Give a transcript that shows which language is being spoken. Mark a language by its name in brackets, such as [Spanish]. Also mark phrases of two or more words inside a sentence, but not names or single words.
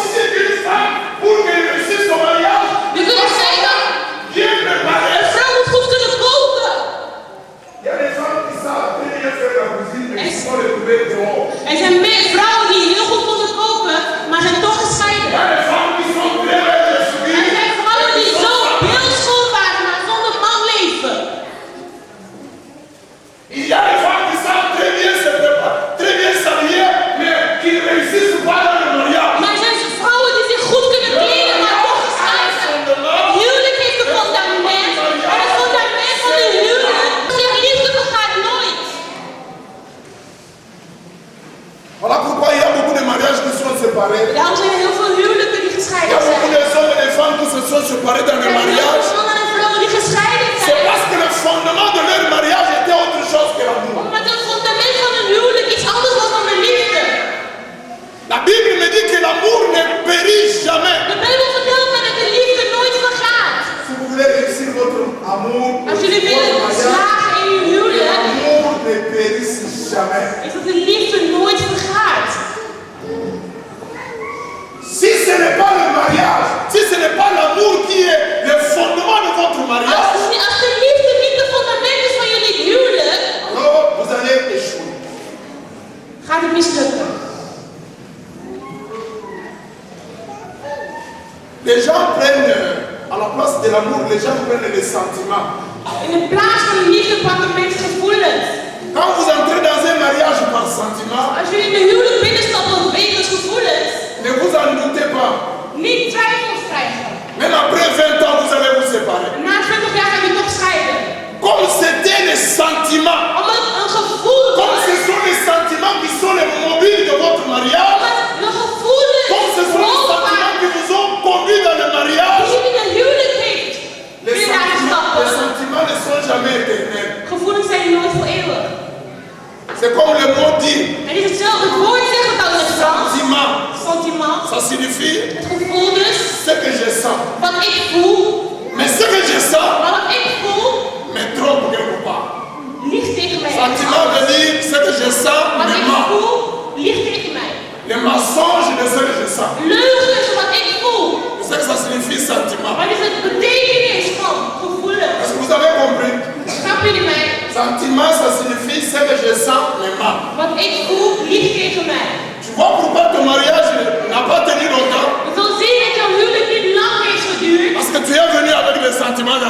[Dutch] Je kunt zeggen, een vrouw moet goed kunnen koken. Er zijn meer vrouwen die heel goed kunnen koken, maar zijn toch gescheiden. Er zijn vrouwen die zo beeldschoon waren, maar zonder man leven. [French] Il y a des femmes qui savent très bien s'habiller, mais qui ne réussissent pas dans le mariage. [Dutch] Maar er zijn vrouwen die zich goed kunnen kleden, maar toch gescheiden. Het huwelijk heeft een fundament. En het fundament van het huwelijk zegt liefde vergaat nooit. [French] Voilà pourquoi il y a beaucoup de mariages qui sont séparés. [Dutch] Daarom zijn er heel veel huwelijken die [French] Il y [Dutch] gescheiden [French] a beaucoup [Dutch] zijn. [French] de hommes et de femmes qui se sont séparés dans le [Dutch] Er zijn heel [French] mariage. [Dutch] veel mannen en vrouwen die gescheiden [French] C'est [Dutch] zijn. [French] parce que le fondement de leur mariage était autre chose que l'amour. [Dutch] Omdat het fundament van een huwelijk iets anders was dan de liefde. [French] La Bible me dit que l'amour ne périt jamais. [Dutch] De Bijbel vertelt me dat de liefde nooit vergaat. [French] Si vous voulez réussir votre amour, [Dutch] Als jullie [French] votre [Dutch] willen [French] mariage, [Dutch] slagen in je huwelijk, [French] l'amour ne périsse jamais. [Dutch] is dat de liefde nooit vergaat. [French] Si ce n'est pas le mariage, si ce n'est pas l'amour qui est le fondement de votre mariage, [Dutch] Als de liefde niet het fundament is van jullie huwelijk, [French] alors vous allez échouer. [Dutch] gaat het mislukken. [French] Les gens prennent, à la place de l'amour, les gens prennent les sentiments. [Dutch] In de plaats van de liefde pakken mensen gevoelens. [French] Quand vous entrez dans un mariage par sentiment, [Dutch] Als jullie in de huwelijk binnenstappen wegens gevoelens, [French] ne vous en doutez pas. [Dutch] niet twijfels krijgen. [French] Même après 20 ans, vous allez vous séparer. [Dutch] Na 20 jaar gaan we toch scheiden. [French] Comme c'était les sentiments, [Dutch] Omdat een gevoel [French] comme ce sont les sentiments qui sont les mobiles de votre mariage, [Dutch] de gevoelens [French] comme ce sont les sentiments qui vous ont conduit dans le mariage, [Dutch] die jullie in de huwelijk heeft. [French] les [Dutch] Jullie laten stappen. [French] sentiments ne sont jamais éternels. [Dutch] Gevoelens zijn nooit voor eeuwig. [French] C'est comme le mot dit, [Dutch] Het is hetzelfde. Het woord zegt het al in het Frans. [French] sentiment, [Dutch] Sentiment. [French] ça signifie [Dutch] Het gevoel dus. [French] ce que je sens. [Dutch] Wat ik voel. [French] Mais ce que je sens [Dutch] Maar wat ik voel, [French] me trompe quelque part. [Dutch] liegt tegen mij. [French] Sentiment veut dire ce que je sens [Dutch] Wat [French] me [Dutch] ik [French] ment. [Dutch] voel, liegt tegen mij. [French] Le mensonge de ce que je sens. [Dutch] Leugen is wat ik voel. [French] C'est que ça signifie sentiment. [Dutch] Wat is het betekenis van gevoelens? [French] Est-ce que vous avez compris? [Dutch] Snappen jullie mij? [French] Sentiment, ça signifie ce que je sens me ment. [Dutch] Wat ik voel, liegt tegen mij. [French] Tu vois pourquoi ton mariage n'a pas tenu longtemps? [Dutch] Je zult zien dat jouw huwelijk niet lang heeft geduurd. [French] Parce que tu es venu avec des sentiments dans